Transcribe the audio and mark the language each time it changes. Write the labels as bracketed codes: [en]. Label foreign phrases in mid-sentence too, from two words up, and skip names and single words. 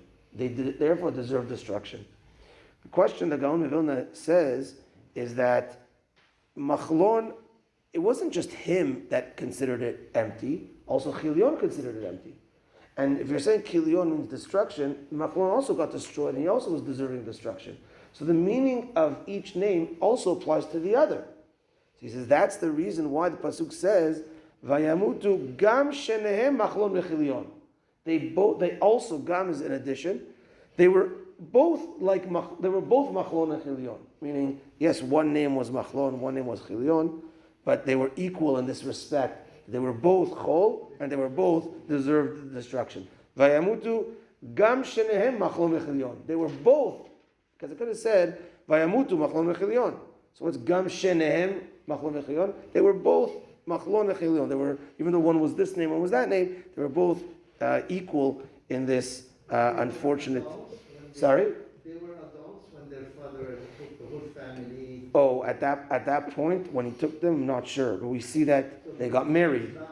[en] They therefore deserve destruction. The question the Gaon Mevilna says is that Machlon, it wasn't just him that considered it empty, also Chilion considered it empty. And if you're saying Chilion means destruction, Machlon also got destroyed and he also was deserving destruction. So the meaning of each name also applies to the other. So he says that's the reason why the pasuk says [he] וימותו גם שניהם מחלון וכליון. [en] They also, gam is an addition. They were both machlon and chilion. Meaning, yes, one name was machlon, one name was chilion, but they were equal in this respect. They were both chol, and they were both deserved destruction. [he] וימותו גם שניהם מחלון וכליון. [en] They were both, because it could have said [he] וימותו מחלון וכליון. [en] So what's [he] גם שניהם מחלון וכליון? [en] They were both machlon and chilion. They were, even though one was this name, one was that name, they were both equal in this unfortunate. Sorry? They were adults when their father took the whole family. Oh, at that point when he took them, I'm not sure, but we see that they got married.